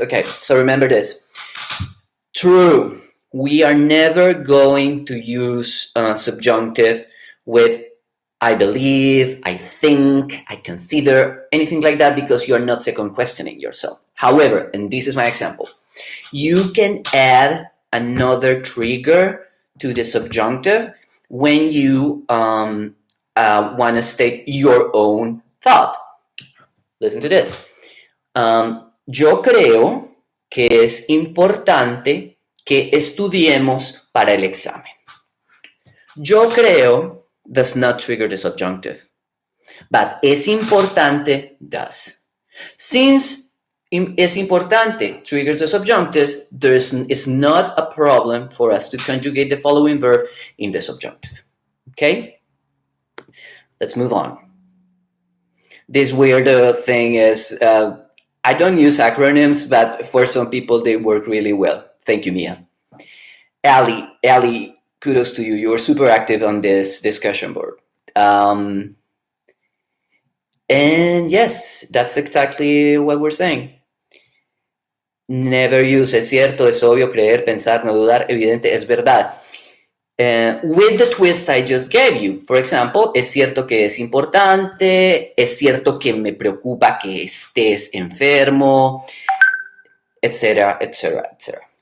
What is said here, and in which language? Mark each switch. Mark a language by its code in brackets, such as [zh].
[en] Okay, so remember this. True, we are never going to use subjunctive with I believe, I think, I consider, anything like that, because you're not second questioning yourself. However, and this is my example, you can add another trigger to the subjunctive when you want to state your own thought. Listen to this. [es] Yo creo que es importante que estudiemos para el examen. [en] Yo creo does not trigger the subjunctive, but es importante does. Since es importante triggers the subjunctive, is not a problem for us to conjugate the following verb in the subjunctive. Okay? Let's move on. This weird thing is, I don't use acronyms, but for some people, they work really well. Thank you, Mia. Ali, kudos to you. You're super active on this discussion board. And yes, that's exactly what we're saying. Never use [es] es cierto, es obvio, creer, pensar, no dudar, evidente, es verdad. [en] With the twist I just gave you. For example, [es] es cierto que es importante, es cierto que me preocupa que estés enfermo, etc., etc., etc.